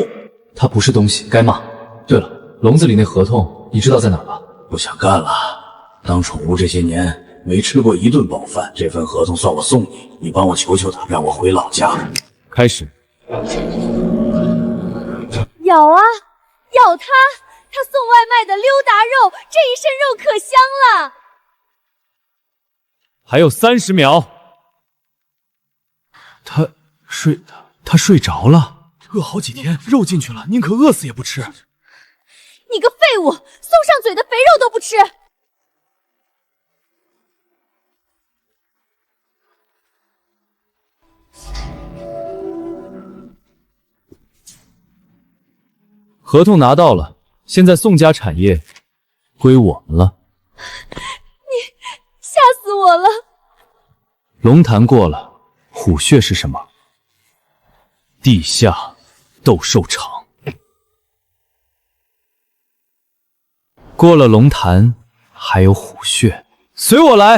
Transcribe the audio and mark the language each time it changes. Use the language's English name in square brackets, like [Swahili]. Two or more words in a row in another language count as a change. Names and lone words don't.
[Chinese] 他不是東西，該罵。對了，籠子裡那合同你知道在哪兒吧？不想幹了，當寵物這些年沒吃過一頓飽飯，這份合同算我送你，你幫我求求他，讓我回老家。開始。咬啊，咬它！他送外賣的溜達肉，這一身肉可香了。還有30秒。他睡着了，餓好幾天，肉進去了，宁可餓死也不吃。你個廢物，送上嘴的肥肉都不吃。合同拿到了，现在宋家產業歸我們了。你嚇死我了！龍潭過了，虎穴是什麼？地下鬥獸場。過了龍潭，還有虎穴，隨我來！